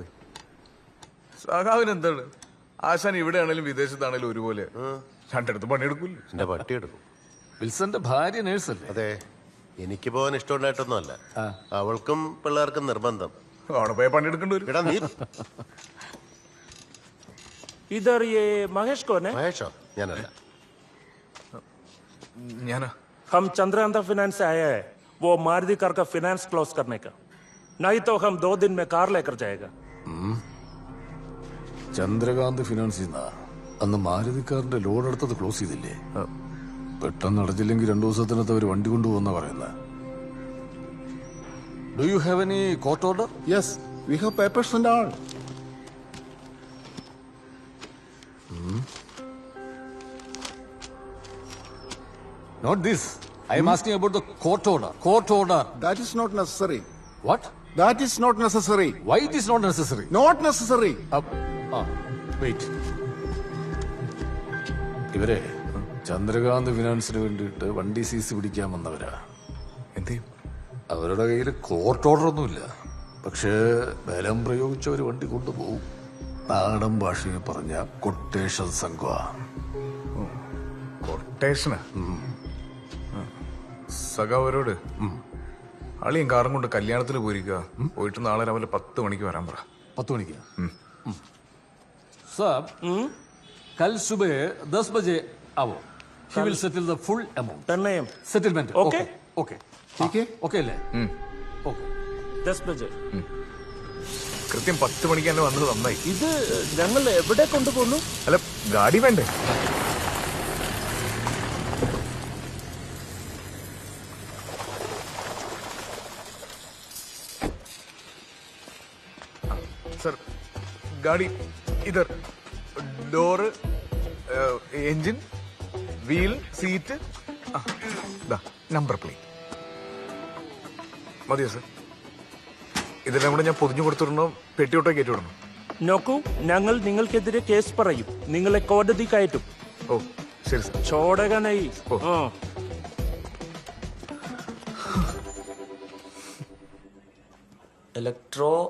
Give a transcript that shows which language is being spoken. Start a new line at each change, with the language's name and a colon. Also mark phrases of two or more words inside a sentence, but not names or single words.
Malayalam: സഖാവിന് എന്താണ്? ആശാൻ ഇവിടെ ആണെങ്കിലും വിദേശത്താണെങ്കിലും ഒരുപോലെ രണ്ടിടത്ത് പണിയെടുക്കൂല്ലോ. എന്റെ പട്ടി എടുക്കും. വിൽസന്റെ ഭാര്യ നേഴ്സല്ലേ? അതെ, എനിക്ക് പോകാൻ ഇഷ്ടമുണ്ടായിട്ടൊന്നുമല്ല. അവൾക്കും പിള്ളേർക്കും നിർബന്ധം. അവിടെ പോയി പണിയെടുക്കേണ്ടി വരും. എടാ നീ
Hindi: इधर ये महेश कौन है?
Malayalam: മഹേഷോ? ഞാനല്ല. ഞാനാ.
Hindi: हम चंद्रकांता फाइनेंस से आया है, वो मारुति कार का
English: finance close
Hindi: करने का. नहीं तो हम 2 दिन में कार लेकर जाएगा.
Malayalam: ചന്ദ്രകാന്ത് ഫിനാൻസിൽ നിന്നാ അന്ന് മാരുതിക്കാരന്റെ ലോഡ് എടുത്തത് ക്ലോസ് ചെയ്തില്ലേ? പെട്ടെന്ന് അടച്ചില്ലെങ്കിൽ 2 ദിവസത്തിനകത്ത് അവർ വണ്ടി കൊണ്ടുപോകുന്ന പറയുന്നത്.
English: Do you have any court order? Yes, we have papers and all. Not this. I am asking about the court order. Court order. That is not necessary. What? That is not necessary. Why it is not necessary? Not necessary. Wait.
Malayalam: ഇവരെ ചന്ദ്രകാന്ത് ഫിനാൻസിന് വേണ്ടിയിട്ട് വണ്ടി സീസ് പിടിക്കാൻ വന്നവരാ. അവരുടെ കയ്യിൽ
English: court order
Malayalam: ഒന്നുമില്ല. പക്ഷേ ബലം പ്രയോഗിച്ചവർ വണ്ടി കൊണ്ടുപോകും. നാടൻ ഭാഷയിൽ പറഞ്ഞ കൊട്ടേഷൻ സംഘ. കൊട്ടേഷനാ? സഖാവരോട് അളിയും കാറും കൊണ്ട് കല്യാണത്തിന് പോയിരിക്കുക. പോയിട്ട് നാളെ രാവിലെ 10 മണിക്ക് വരാൻ പറ.
Hindi: 10 മണിക്ക്? साब, कल सुबह 10 बजे आओ.
English: He will settle the full amount. Settlement. Okay. Okay. Okay അല്ലേ? Okay.
Hindi: 10 बजे.
Malayalam: കൃത്യം 10 മണിക്ക് തന്നെ വന്നത് നന്നായി. ഇത് ഞങ്ങൾ എവിടെ കൊണ്ടുപോകുന്നു? അല്ല, ഗാഡി വേണ്ടേ?
Hindi: सर, गाड़ी इधर.
English: door, engine, wheel, seat, number plate.
Malayalam: മതിയോ സർ? ഇതെല്ലാം കൂടെ ഞാൻ പൊതിഞ്ഞു കൊടുത്തിടണോ പെട്ടിയോട്ടോ കയറ്റി വിടണോ? നോക്കൂ, ഞങ്ങൾ നിങ്ങൾക്കെതിരെ കേസ് പറയും. നിങ്ങളെ കോടതി കയറ്റും. ഓ ശരി സർ. ചോടകനായി. ഇലക്ട്രോ